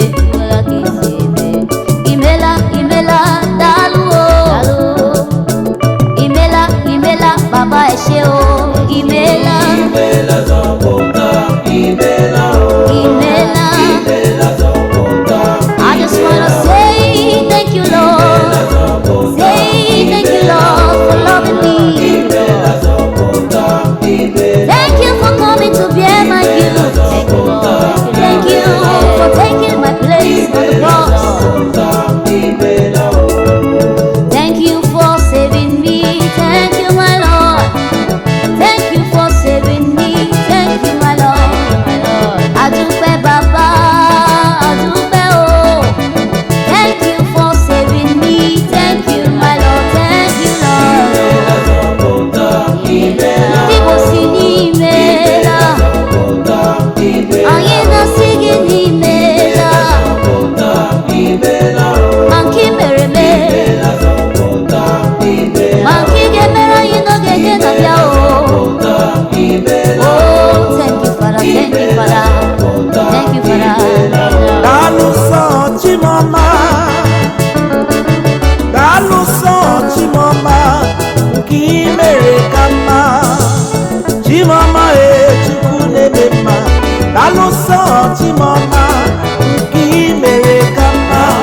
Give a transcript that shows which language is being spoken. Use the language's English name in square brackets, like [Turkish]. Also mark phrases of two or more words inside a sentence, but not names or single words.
[Igbo] Imekwala ka isi eme. Imela, imela, daalụ o. Daalụ. Imela, imela, Baba, [Yoruba] ẹ ṣé o. [Igbo] Imela. Imela nzọpụta. Imela. Imela. Imela, Zọpụta. [English] I just wanna say thank you, Lord. Say thank you, Lord, for loving me. [Igbo] Imela, Zọpụta. Imela. [English] Thank you for coming to bear my guilt. Thank you, Lord. Thank you for taking my place on the cross. Imela. Thank you for saving me. Thank you, my Lord. Thank you for saving me. Thank you, my Lord. [Yoruba] Adúpẹ́ bàbá, adúpẹ́ o. [English] Thank you for saving me. Thank you, my Lord. Thank you, Lord. [Igbo] Ndị Igbo si n'imeela. Anyị na-asị gị n'imeela. Ma nke i mere eme. Ma nke ị ga-emere anyị n'oge nke na-abịa o. [English] Oh, thank you, Father. Thank you, Father. Thank you, Father. [Igbo] Daalụ nsọ Chimọma. Daalụ nsọ Chimọma, nke i mere ka mma. Chimọma, e, Chukwu na-eme mma. Daalụ sọ, Chimọma, nke i mere ka mma.